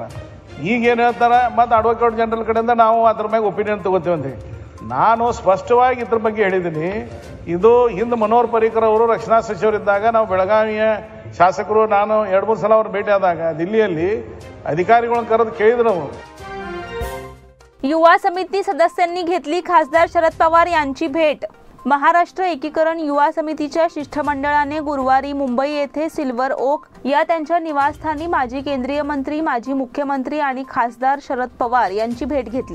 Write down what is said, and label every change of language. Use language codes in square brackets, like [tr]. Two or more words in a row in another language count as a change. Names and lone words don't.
[kn] ಈಗೇನು ಹೇಳ್ತಾರೆ ಮತ್ತು ಅಡ್ವೊಕೇಟ್ ಜನರಲ್ ಕಡೆಯಿಂದ ನಾವು ಅದ್ರ ಮೇಲೆ ಒಪಿನಿಯನ್ ತಗೋತೀವಿ ಅಂತೇಳಿ ನಾನು ಸ್ಪಷ್ಟವಾಗಿ ಇದ್ರ ಬಗ್ಗೆ ಹೇಳಿದ್ದೀನಿ। ಇದು ಹಿಂದೆ ಮನೋಹರ್ ಪರಿಕರ್ ಅವರು ರಕ್ಷಣಾ ಸಚಿವರಿದ್ದಾಗ ನಾವು ಬೆಳಗಾವಿಯ ಶಾಸಕರು ನಾನು 2-3 ಸಲ ಅವರು ಭೇಟಿ ಆದಾಗ ದಿಲ್ಲಿಯಲ್ಲಿ ಅಧಿಕಾರಿಗಳನ್ನು ಕರೆದು ಕೇಳಿದ್ರು ಅವರು। [mr] युवा समिती सदस्यांनी घेतली खासदार शरद पवार यांची भेट। महाराष्ट्र एकीकरण युवा समितीच्या शिष्टमंडळाने गुरुवारी मुंबई येथे सिल्वर ओक या त्यांच्या निवासस्थानी माजी केंद्रीय मंत्री, माजी मुख्यमंत्री आणि खासदार शरद पवार यांची भेट घेतली.